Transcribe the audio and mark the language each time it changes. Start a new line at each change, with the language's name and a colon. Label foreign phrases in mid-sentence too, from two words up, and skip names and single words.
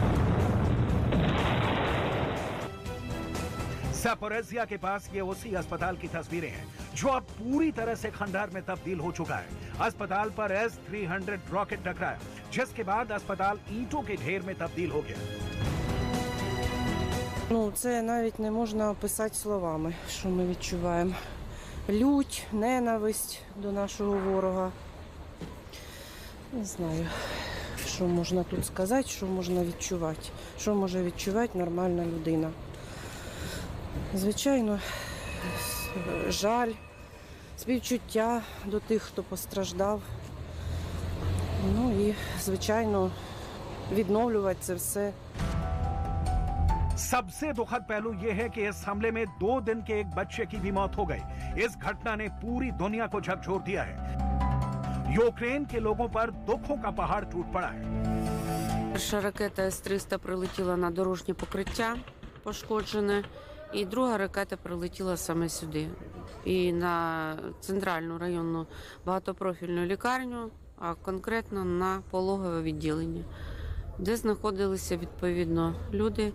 Hindi: ज़ापोरिज़िया के पास ये उसी अस्पताल की तस्वीरें हैं, जो अब पूरी तरह से खंडहर में तब्दील हो चुका है। अस्पताल पर S-300 रॉकेट टकराया, जिसके बाद अस्पताल ईंटों के ढेर में तब्दील हो गया।
Ukrainian: Це навіть не можна описати словами, що ми відчуваємо. Лють, ненависть до нашого ворога. Не знаю, що можна тут сказати, що можна відчувати. Що може відчувати нормальна людина. Звичайно, жаль, співчуття до тих, хто постраждав. Ну і, звичайно, відновлювати це все.
Hindi: सबसे दुखद पहलू यह है कि इस हमले में 2 दिन के एक बच्चे की भी मौत हो गई। इस घटना ने पूरी दुनिया को झकझोर दिया है। यूक्रेन के लोगों पर दुखों का पहाड़ टूट पड़ा है।
Ukrainian: Перша ракета С-300 прилетіла на дорожнє покриття пошкоджене, і друга ракета прилетіла саме сюди. І на центральну районну багатопрофільну лікарню, а конкретно на пологове відділення, де знаходилися відповідно люди.